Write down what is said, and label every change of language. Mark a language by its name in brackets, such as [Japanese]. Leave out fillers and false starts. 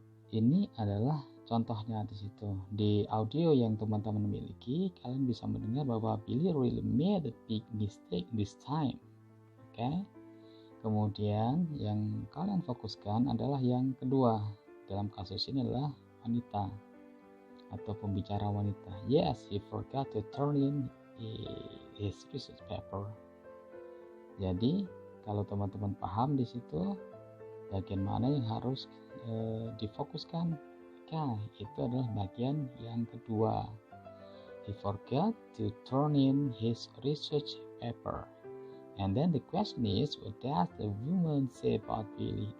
[Indonesian] Ini adalah contohnya di situ. Di audio yang teman-teman miliki, kalian bisa mendengar bahwa [English] Billy really made a big mistake this time. [Indonesian] Oke. Kemudian yang kalian fokuskan adalah yang kedua. Dalam kasus ini adalah wanita atau pembicara wanita. [English] Yes, he forgot to turn in his research paper. [Indonesian] Jadi, kalau teman-teman paham di situ bagian mana yang harus difokuskan, maka itu adalah bagian yang kedua. [English] He forgot to turn in his research paper. And then the question is, what does the woman say about Billy?